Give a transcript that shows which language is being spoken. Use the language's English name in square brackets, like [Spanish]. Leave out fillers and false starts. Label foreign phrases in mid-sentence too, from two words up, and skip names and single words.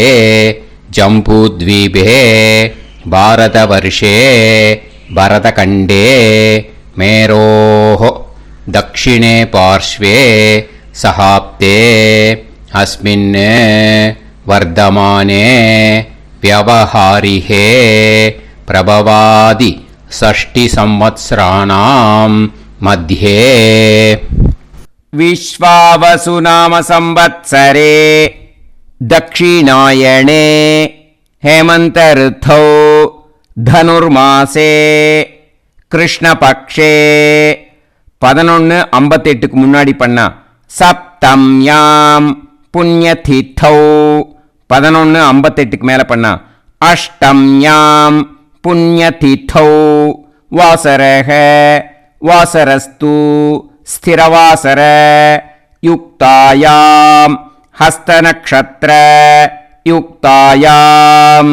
[Sanskrit] जम्बूद्वीपे भारतवर्षे भरतखण्डे मेरोः दक्षिणे पार्श्वे शकाब्दे अस्मिन् वर्तमाने व्यवहारिहे प्रभवादि षष्टि संवत्सराणां मध्ये विश्वावसु नाम संवत्सरे दक्षिणायणे हेमंत ऋतौ धनुर्मासे कृष्णपक्षे [Tamil] 11:58க்கு முன்னாடி பண்ணா [Sanskrit] सप्तम्यां पुण्यतिथौ. [Tamil] 11:58க்கு மேல பண்ணா [Sanskrit] अष्टम्यां पुण्यतिथौ. वासरः वासरस्तु स्थिरवासर युक्तायां हस्त नक्षत्र युक्तायां.